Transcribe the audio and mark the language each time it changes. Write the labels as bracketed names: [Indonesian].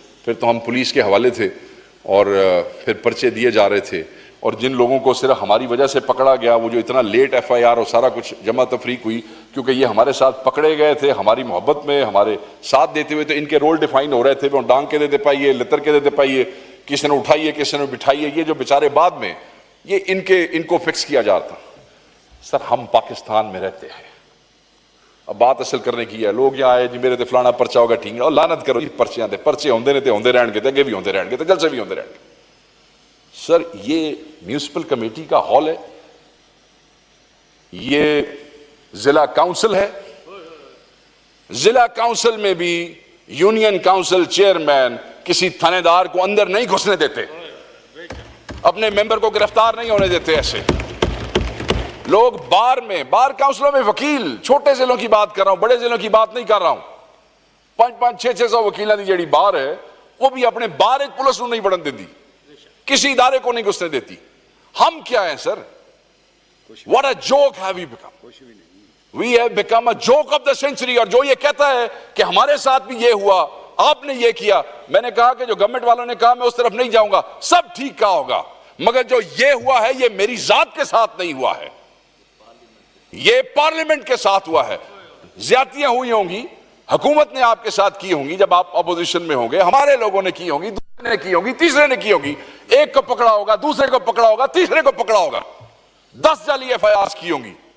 [Urdu] پھر تو ہم پولیس کے حوالے تھے اور پھر پرچے دیے جا رہے تھے, اور جن لوگوں کو صرف ہماری وجہ سے پکڑا گیا, وہ جو اتنا لیٹ ایف آئی آر اور سارا کچھ جمع تفریق ہوئی, کیونکہ یہ ہمارے ساتھ پکڑے گئے تھے ہماری محبت میں, ہمارے ساتھ دیتے ہوئے, تو ان کے رول ڈیفائن ہو رہے تھے. [Punjabi] وہ ڈانگ کے دیتے پائیے, لتر کے دیتے پائیے, کسی نے اٹھائیے, کسی نے بٹھائیے. [Urdu] یہ جو بیچارے بعد میں یہ ان کو فکس کیا جاتا. سر ہم پاکستان میں رہتے ہیں, اب بات اصل کرنے کی ہے. [Punjabi] لوگ یہاں آئے جی میرے تے فلانا پرچہ ہوگا, ٹھیک ہے, اور لعنت کرو جی پرچیاں دے, پرچے ہوندے نے تے ہوندے رہن گے, تے اگے بھی ہوندے رہن گے, تے جلسے بھی ہوندے رہن گے. [Urdu] سر یہ میونسپل کمیٹی کا ہال ہے, یہ ضلع کاؤنسل ہے. ضلع کاؤنسل میں بھی یونین کاؤنسل چیئرمین کسی تھانے دار کو اندر نہیں گھسنے دیتے, اپنے ممبر کو گرفتار نہیں ہونے دیتے. ایسے لوگ بار کاؤنسلوں میں وکیل, چھوٹے ضلعوں کی بات کر رہا ہوں, بڑے ضلعوں کی بات نہیں کر رہا ہوں, 500-600 وکیلوں کی جیڑی بار ہے, [Punjabi] وہ بھی اپنے بار ایک پولیس نو نہیں بڑھن دیتی, [Urdu] کسی ادارے کو نہیں گھسنے دیتی. ہم کیا ہیں سر؟ [English] What a joke have we become? We have become a joke of the century. [Urdu] اور جو یہ کہتا ہے کہ ہمارے ساتھ بھی یہ ہوا, آپ نے یہ کیا, میں نے کہا کہ جو گورنمنٹ والوں نے کہا میں اس طرف نہیں جاؤں گا, سب ٹھیک کہا ہوگا, مگر جو یہ ہوا ہے یہ میری ذات کے ساتھ نہیں ہوا ہے, یہ پارلیمنٹ کے ساتھ ہوا ہے. زیادتیاں ہوئی ہوں گی, حکومت نے آپ کے ساتھ کی ہوں گی جب آپ اپوزیشن میں ہوں گے, ہمارے لوگوں نے کی ہوں گی, دوسرے نے کی ہوں گی, تیسرے نے کی ہوگی, ایک کو پکڑا ہوگا, دوسرے کو پکڑا ہوگا, تیسرے کو پکڑا ہوگا, 10 جعلی ایف آئی آر کی ہوں گی.